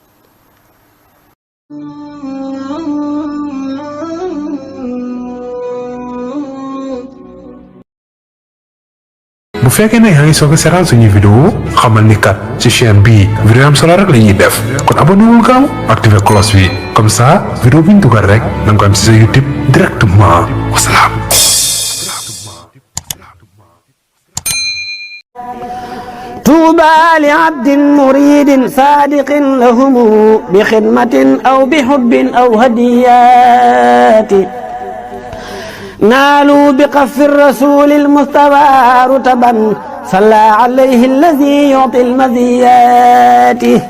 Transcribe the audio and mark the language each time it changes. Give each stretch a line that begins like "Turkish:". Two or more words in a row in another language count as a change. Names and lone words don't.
Wolof: bu fekkee ne yaa ngi soog a seetaan suñuy vidéo xamal ni kat ci chaîne bi vidéo am solo rek la ñuy def kon abonné wul gaaw
French: activé cloche
Wolof: bi
French: comme ça
Wolof: vidéo bu ñu dugal rek da nga ko am ci sa YouTube directement wasalaam.
Arabic: طوبى لعبد مريد صادق لهم بخدمة أو بحب أو هديات نالوا بقف الرسول المصطفى رتبا صلى عليه الذي يعطي المزيات